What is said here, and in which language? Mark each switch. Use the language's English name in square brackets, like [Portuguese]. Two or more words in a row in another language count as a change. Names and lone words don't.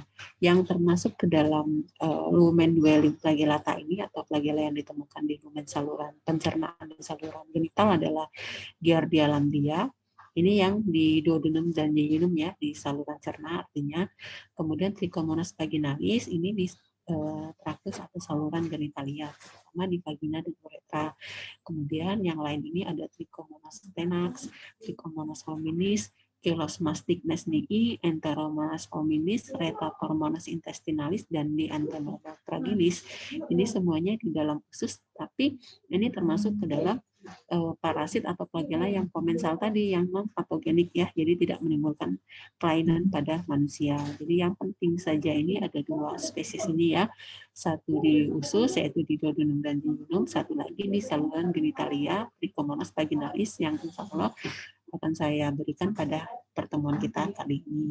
[Indonesian] Yang termasuk ke dalam [English] lumen dwelling [Indonesian] Flagellata ini atau flagella yang ditemukan di lumen saluran pencernaan dan saluran genital adalah Giardia lamblia. Ini yang di duodenum dan jejunum ya, di saluran cerna artinya. Kemudian Trichomonas vaginalis ini di traktus atau saluran genitalia, terutama di vagina dan uretra. Kemudian yang lain ini ada Trichomonas tenax, Trichomonas hominis, Chilosmastic nesnii, Enteromonas hominis, Retatormonas intestinalis, dan Dianthelomonas fragilis. Ini semuanya di dalam usus, tapi ini termasuk ke dalam parasit atau flagella yang komensal tadi yang non patogenik ya, jadi tidak menimbulkan kelainan pada manusia. Jadi yang penting saja ini ada dua spesies ini ya, satu di usus yaitu di duodenum dan jejunum, satu lagi di saluran genitalia Trichomonas vaginalis yang [Arabic] إن شاء الله [Indonesian] akan saya berikan pada pertemuan kita kali ini.